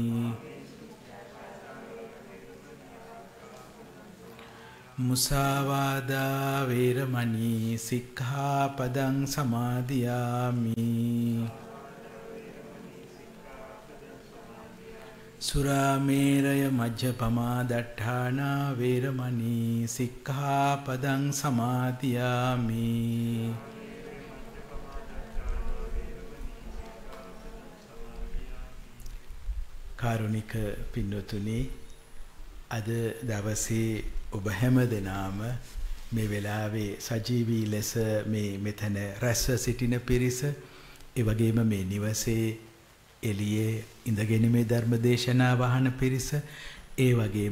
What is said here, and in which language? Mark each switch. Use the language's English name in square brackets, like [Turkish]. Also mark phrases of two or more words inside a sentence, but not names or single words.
[Pali] มุสาวาดาเวรมณีสิกขาปดังสมาธิยามิสุราเมรยมัจจปมาดัฏฐานาเวรมณีสิกขาปดังสมาธิยามิ [Sinhala] කාරුණික පින්වතුනි අද දවසේ ඔබ හැම දෙනාම මේ වෙලාවේ සජීවී ලෙස මේ මෙතන රැස්ව සිටින පිරිස ඒ වගේම මේ නිවසේ එළියේ ඉඳගෙන මේ ධර්ම දේශනාව අහන පිරිස ඒ වගේම